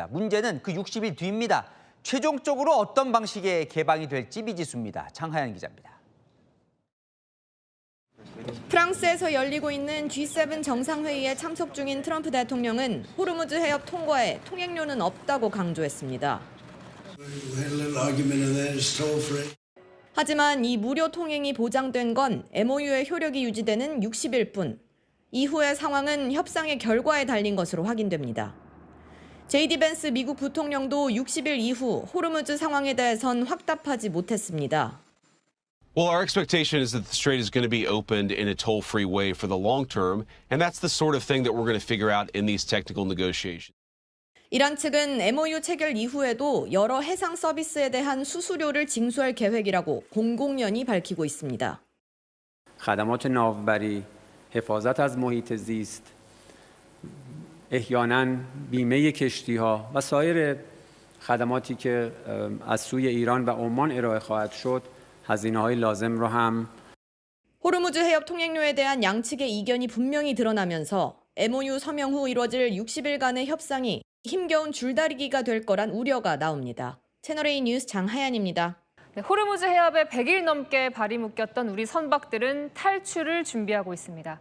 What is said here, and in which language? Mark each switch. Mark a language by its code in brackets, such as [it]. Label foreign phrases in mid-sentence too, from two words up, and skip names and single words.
[ko] 문제는 그 60일 뒤입니다. 최종적으로 어떤 방식의 개방이 될지 미지수입니다. 장하연 기자입니다. 프랑스에서 열리고 있는 G7 정상회의에 참석 중인 트럼프 대통령은 호르무즈 해협 통과에 통행료는 없다고 강조했습니다. [en] We had a little argument on that. It's toll free. [ko] 하지만 이 무료 통행이 보장된 건 MOU의 효력이 유지되는 60일 뿐. 이후의 상황은 협상의 결과에 달린 것으로 확인됩니다. 제이디 벤스 미국 부통령도 60일 이후 호르무즈 상황에 대해선 확답하지 못했습니다. [en] Well, our expectation is that the strait is going to be opened in a toll-free way for the long term, and that's the sort of thing that we're going to figure out in these technical negotiations. [ko] 이란 측은 MOU 체결 이후에도 여러 해상 서비스에 대한 수수료를 징수할 계획이라고 공공연히 밝히고 있습니다. [fa] خدمات ناوبری، حفاظت از محیط زیست، احیانا بیمه کشتی‌ها و سایر خدماتی که از سوی ایران و عمان ارائه خواهد شد هزینه‌های لازم رو هم [ko] 호르무즈 해협 통행료에 대한 양측의 이견이 분명히 드러나면서 MOU 서명 후 이뤄질 60일간의 협상이 힘겨운 줄다리기가 될 거란 우려가 나옵니다. 채널A 뉴스 장하연입니다. 네, 호르무즈 해협에 100일 넘게 발이 묶였던 우리 선박들은 탈출을 준비하고 있습니다.